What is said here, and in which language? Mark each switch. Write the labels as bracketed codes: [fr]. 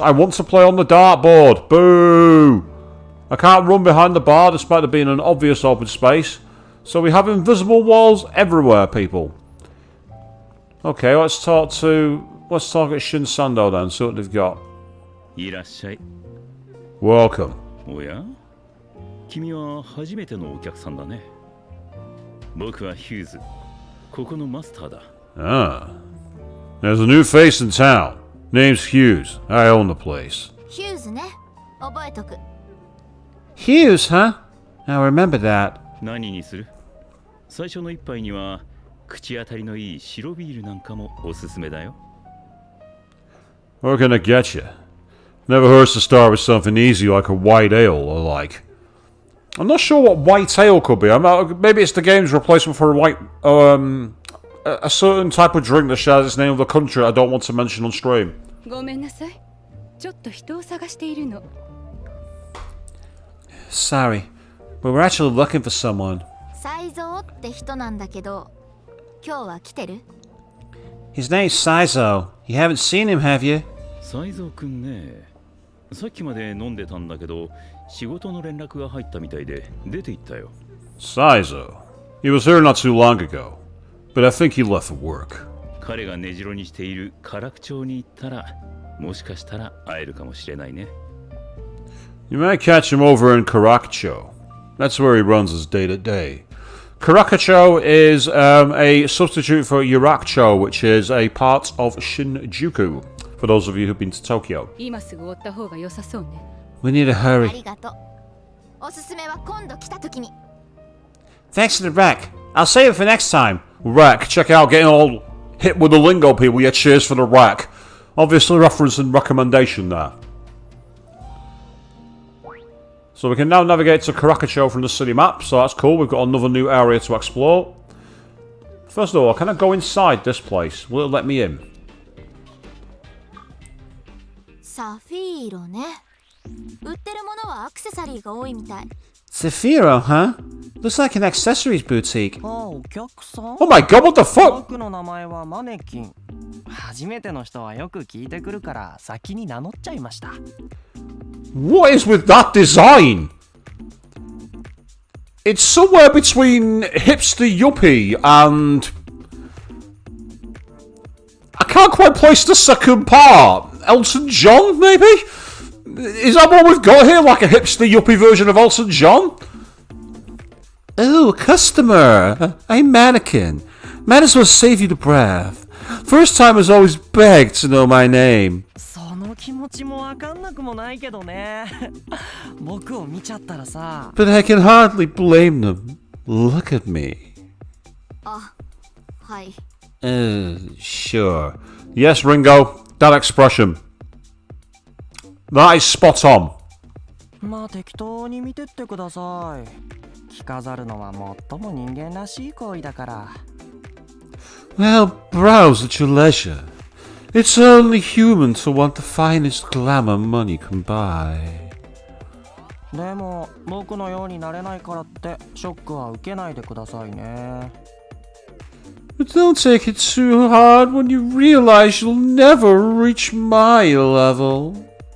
[en] I want to play on the dartboard. Boo! I can't run behind the bar despite there being an obvious open space. So we have invisible walls everywhere, people. Okay, let's talk at Shinsando then, see what they've got. Welcome. [ja] おや君は初めてのお客さんだね。僕はヒューズ。ここのマスターだ。 Ah. [en] There's a new face in town. Name's Hughes. I own the place. [ja] Hughes ね。覚えとく。 [en] Hughes, huh? I'll remember that. [ja] 何にする？最初の一杯には口当たりのいい白ビールなんかもおすすめだよ。 [en] We're gonna get you. Never hurts to start with something easy like a white ale or like. I'm not sure what white ale could be. Maybe it's the game's replacement for a certain type of drink that shares its name with a country I don't want to mention on stream. [ja] ごめんなさい。ちょっと人を探しているの。 [en] Sorry, but we're actually looking for someone. [ja] 才蔵って人なんだけど、今日は来てる？ [en] His name's Saizo. You haven't seen him, have you? [ja] 才蔵くんね。さっきまで飲んでたんだけど、仕事の連絡が入ったみたいで出て行ったよ。 [en] Saizo. He was here not too long ago, but I think he left for work. [ja] 彼が根城にしている唐楽町に行ったら、もしかしたら会えるかもしれないね。 [en] You might catch him over in Karakcho. That's where he runs his day-to-day. Karakcho is a substitute for Yurakcho, which is a part of Shinjuku, for those of you who've been to Tokyo. [ja] 今すぐ追った方が良さそうね。 [en] We need to [ja] あ [en] hurry. [ja] りがとう。おすすめは今度来た時に。 [en] Thanks for the wreck. I'll save it for next time. Wreck. Check out getting all hit with the lingo, people. Yeah, cheers for the wreck. Obviously referencing recommendation there. So we can now navigate to Karakacho from the city map, so that's cool. We've got another new area to explore. First of all, can I go inside this place? Will it let me in? [ja] サフィーロね。売ってるものはアクセサリーが多いみたい。 [en] Zafiro, huh? Looks like an accessories boutique. [ja] お客さん [en] Oh my god, what the fuck? [ja] 僕の名前はマネキン。初めての人はよく聞いてくるから先に名乗っちゃいました。 [en] What is with that design? It's somewhere between hipster yuppie and... I can't quite place the second part. Elton John, maybe? Is that what we've got here? Like a hipster yuppie version of Elton John? Oh, customer. I'm Mannequin. Might as well save you the breath. First timers always beg to know my name. [ja] その気持ちもわかんなくもないけどね。僕を見ちゃったらさ。 [en] But I can hardly blame them. Look at me. [ja] あ、はい。 [en] Sure. Yes, Ringo. That expression. That is spot on. [ja] まあ適当に見てってください。着飾るのは最も人間らしい行為だから。 [en] Well, browse at your leisure. It's only human to want the finest glamour money can buy. [ja] でも僕のようになれないからってショックは受けないでくださいね。 [en] But don't take it too hard when you realize you'll never reach my level.